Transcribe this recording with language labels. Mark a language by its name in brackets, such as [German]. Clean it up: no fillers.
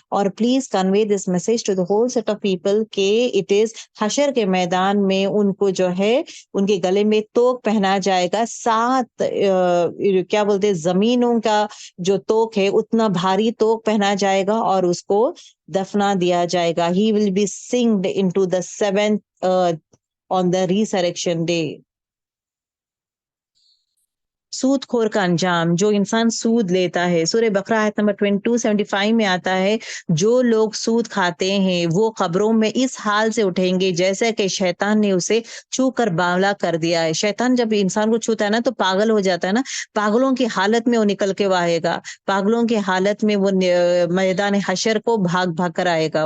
[Urdu] اور [English] please convey this message to the whole set of people [Urdu] کہ [English] it is [Urdu] حشر کے میدان میں ان کو جو ہے ان کے گلے میں توک پہنا جائے گا. 7 کیا بولتے زمینوں کا جو توک ہے اتنا بھاری توک پہنا جائے گا اور اس کو دفنا دیا جائے گا. [English] He will be sinked into the 7th earth on the resurrection day. [Urdu] سود خور کا انجام, جو انسان سود لیتا ہے, سورہ بقرہ آیت نمبر 275 میں آتا ہے, جو لوگ سود کھاتے ہیں وہ قبروں میں اس حال سے اٹھیں گے جیسے کہ شیطان نے اسے چھو کر باولا کر دیا ہے. شیطان جب انسان کو چھوتا ہے نا تو پاگل ہو جاتا ہے نا, پاگلوں کی حالت میں وہ نکل کے وہ آئے گا, پاگلوں کی حالت میں وہ میدان حشر کو بھاگ بھاگ کر آئے گا.